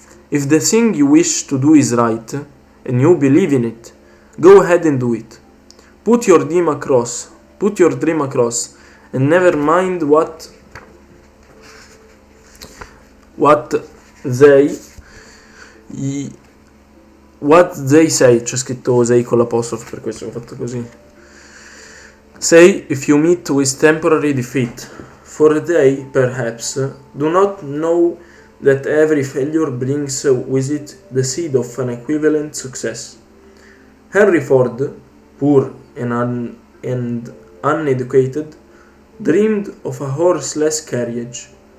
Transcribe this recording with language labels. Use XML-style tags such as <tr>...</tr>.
<en>If the thing you wish to do is right, and you believe in it, go ahead and do it. Put your dream across, and never mind what they What they say,</en> <it>c'è scritto say con l'apostrofe, per questo ho fatto così.</it> <en>Say if you meet with temporary defeat, for they, perhaps, do not know that every failure brings with it the seed of an equivalent success. Henry Ford, poor and uneducated, dreamed of a horseless carriage.</en>